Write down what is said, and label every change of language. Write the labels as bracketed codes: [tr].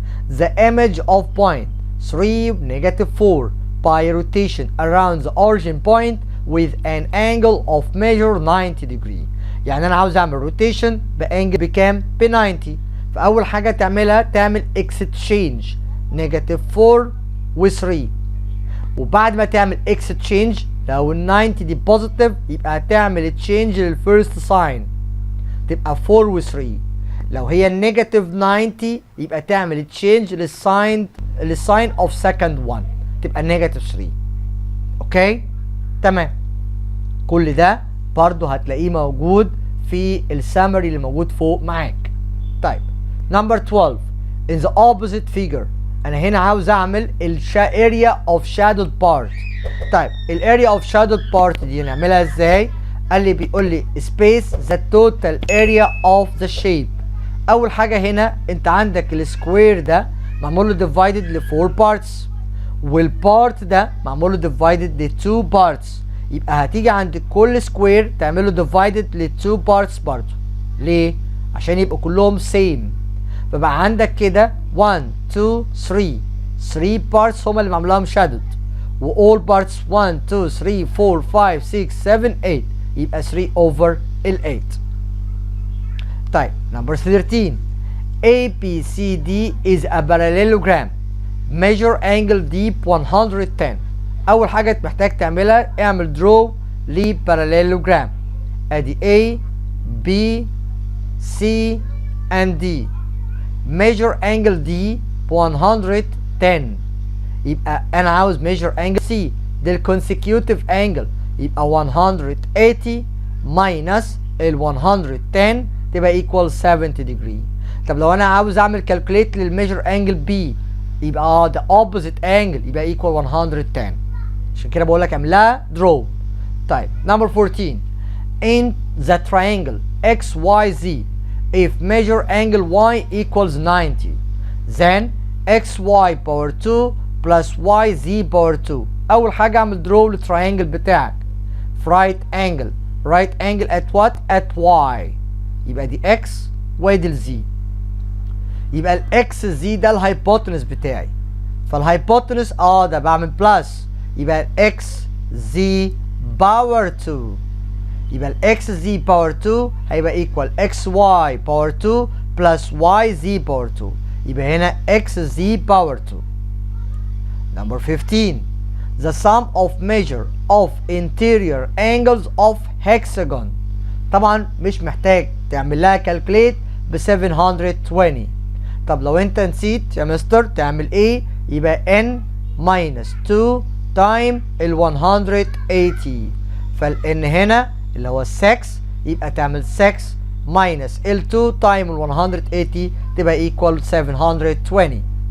[en] The image of point 3 negative 4 by rotation around the origin point with an angle of measure 90 degree. [ar] يعني انا عاوز اعمل روتيشن بانجل بكام؟ ب 90. فاول حاجه تعملها تعمل exchange نيجاتيف 4 و 3، وبعد ما تعمل exchange لو ال 90 دي بوزيتيف يبقى هتعمل تشينج للفيرست ساين تبقى 4 و 3، لو هي النيجاتيف 90 يبقى تعمل تشينج للساين اوف سكند 1 تبقى نيجاتيف 3. اوكي تمام، كل ده برضو هتلاقيه موجود في السامري اللي موجود فوق معاك. [en] طيب number 12 in the opposite figure [ar] انا هنا عاوز اعمل [en] area of shadowed part. طيب الاريا of shadowed part [ar] دي نعملها ازاي؟ قال لي بيقول لي [en] space the total area of the shape. [ar] اول حاجه هنا انت عندك السكوير ده معمول له divided ل [en] 4 parts [ar] والبارت ده معمول له divided ل [en] 2 parts، [ar] يبقى هتيجي عند كل سكوير تعمله divided ل 2 parts برضه. ليه؟ عشان يبقوا كلهم same، فبقى عندك كده 1 2 3 parts هما اللي معمولهم shadowed، و [en] all parts 1 2 3 4 5 6 7 8 [ar] يبقى 3 over ال 8. [en] طيب number 13 ABCD is a parallelogram measure angle D 110. [ar] اول حاجه محتاج تعملها اعمل draw لباراليلوجرام، ادي A B C and D. [en] measure angle D 110 [ar] يبقى انا عاوز [en] measure angle C ده consecutive angle يبقى 180 minus ال 110 تبقى equal 70 degree. [ar] طب لو انا عاوز اعمل calculate للميجر angle B يبقى [en] the opposite angle [ar] يبقى equal 110، عشان كده بقول لك اعملها draw. [en] طيب number 14 in the triangle XYZ if measure angle Y equals 90 then XY power 2 plus YZ power 2. [ar] اول حاجه اعمل draw للتراينجل بتاعك في [en] right angle at what؟ at Y، [ar] يبقى دي X وادي الزي. [en] يبقى الاكس زي ده الهايبوتنس بتاعي، فالهايبوتنس ده بعمل بلس، يبقى الاكس زي باور 2، يبقى الاكس زي باور 2 هيبقى equal X Y power 2 plus Y Z power 2، يبقى هنا X Z power 2. Number 15. The sum of measure of interior angles of hexagon. [ar] طبعا مش محتاج تعمل لها calculate ب 720. طب لو انت نسيت يا مستر تعمل ايه؟ يبقى [en] n minus 2 time [ar] ال 180. فال n هنا اللي هو 6 يبقى تعمل [en] 6 minus [ar] ال 2 time ال 180 تبقى equal 720.